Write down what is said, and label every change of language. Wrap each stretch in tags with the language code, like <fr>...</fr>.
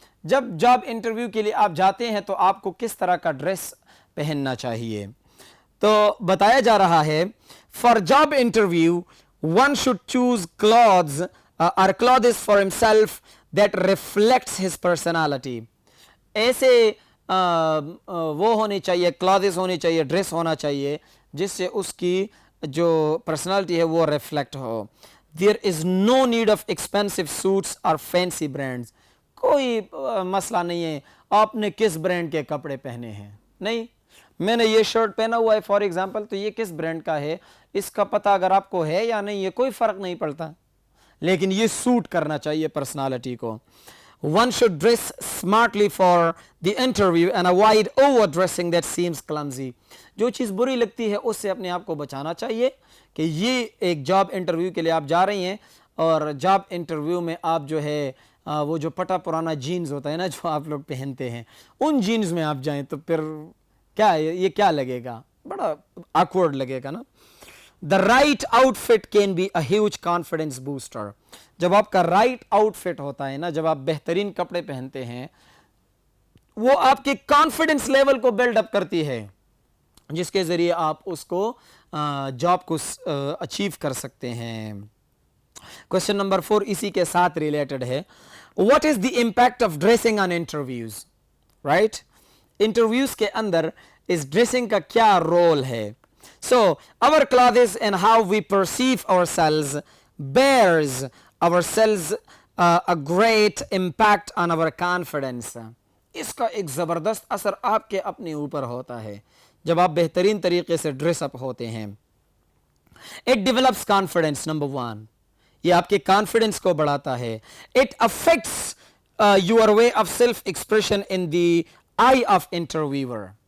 <ur>جب job interview کے لیے آپ جاتے ہیں تو آپ کو کس طرح کا ڈریس پہننا چاہیے؟ تو بتایا جا رہا ہے for job interview</ur> <en>one should choose clothes or clothes for himself that reflects his personality.</en> <ur>ایسے وہ ہونے چاہیے, clothes ہونے چاہیے, ڈریس ہونا چاہیے جس سے اس کی جو پرسنالٹی ہے وہ reflect ہو.</ur> <en>There is no need of expensive suits or fancy brands.</en> <ur>کوئی مسئلہ نہیں ہے آپ نے کس برانڈ کے کپڑے پہنے ہیں. نہیں, میں نے یہ شرٹ پہنا ہوا ہے فار ایگزامپل, تو یہ کس برانڈ کا ہے اس کا پتہ اگر آپ کو ہے یا نہیں یہ کوئی فرق نہیں پڑتا, لیکن یہ سوٹ کرنا چاہیے پرسنالٹی کو.</ur> <en>One should dress smartly for the interview and avoid overdressing that seems clumsy.</en> <ur>جو چیز بری لگتی ہے اس سے اپنے آپ کو بچانا چاہیے کہ یہ ایک جاب انٹرویو کے لیے آپ جا رہی ہیں اور جاب انٹرویو میں آپ جو ہے وہ جو پٹا پرانا جینز ہوتا ہے نا جو آپ لوگ پہنتے ہیں ان جینز میں آپ جائیں تو پھر کیا یہ کیا لگے گا, بڑا awkward لگے گا نا.</ur> <en>The right outfit can be a huge confidence booster.</en> <ur>جب آپ کا رائٹ آؤٹ فٹ ہوتا ہے نا, جب آپ بہترین کپڑے پہنتے ہیں, وہ آپ کے کانفیڈنس لیول کو بلڈ اپ کرتی ہے جس کے ذریعے آپ اس کو جاب کو اچیو کر سکتے ہیں. کویسچن نمبر 4 اسی کے ساتھ ریلیٹڈ ہے.</ur> <en>What is the impact of dressing on interviews? Right?</en> <ur>Interviews کے اندر اس ڈریسنگ کا کیا رول ہے؟</ur> <en>So, our clothes and how we perceive ourselves bears ourselves a great impact on our confidence.</en> <ur>اس کا ایک زبردست اثر آپ کے اپنے اوپر ہوتا ہے جب آپ بہترین طریقے سے ڈریس اپ ہوتے ہیں.</ur> <en>It develops confidence, number 1.</en> <ur>یہ آپ کے کانفیڈنس کو بڑھاتا ہے.</ur> <en>It affects your way of self-expression in the eye of interviewer.</en>